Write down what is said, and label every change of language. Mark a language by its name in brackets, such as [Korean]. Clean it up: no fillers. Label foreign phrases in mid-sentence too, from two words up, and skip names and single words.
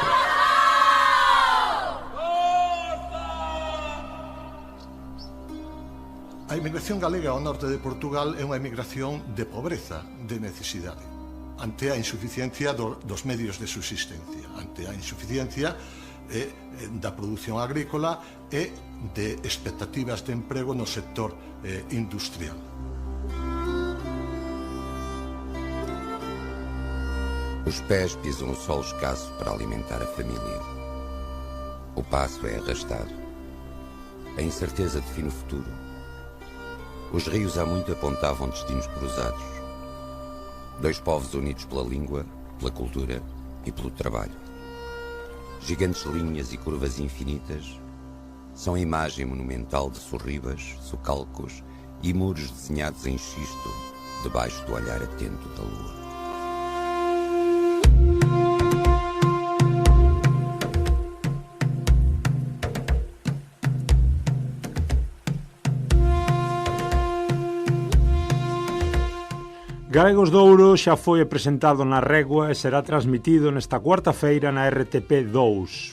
[Galician] A emigración galega ao norte de Portugal é unha emigración de pobreza, de necesidade, ante a insuficiencia dos medios de subsistencia, ante a insuficiencia da produción agrícola e de expectativas de emprego no sector industrial. [Portuguese] Os pés pisam o solo escasso para alimentar a família. O passo é arrastado. A incerteza define o futuro. Os rios há muito apontavam destinos cruzados. Dois povos unidos pela língua, pela cultura e pelo trabalho. Gigantes linhas e curvas infinitas são a imagem monumental de sorribas, socalcos e muros desenhados em xisto debaixo do olhar atento da lua. [Galician] Galegos de Ouro xa foi presentado na Régua e será transmitido nesta cuarta-feira na RTP2.